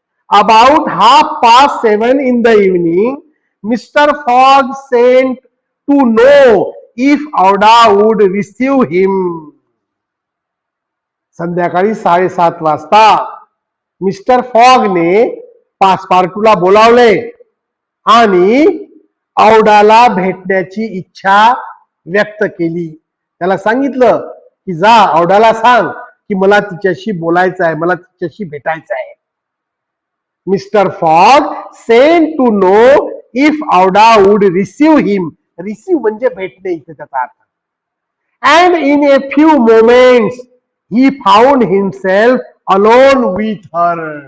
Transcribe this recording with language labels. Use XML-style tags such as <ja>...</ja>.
<en>About 7:30 in the evening, Mr. Fogg sent to know if Auda would receive him.</en> <mr>संध्याकाळी 7:30 वाजता mister फॉगने पासपार्टूला बोलावले आणि औडाला भेटण्याची इच्छा व्यक्त केली. त्याला सांगितलं की जा औडाला सांग की मला तिच्याशी बोलायचं आहे, मला तिच्याशी भेटायचं आहे.</mr> <en>Mister Fogg sent to know if Aouda would receive him.</en> <mr>Receive म्हणजे भेटणे इथे त्याचा अर्थ.</mr> <en>And in a few moments he found himself alone with her.</en>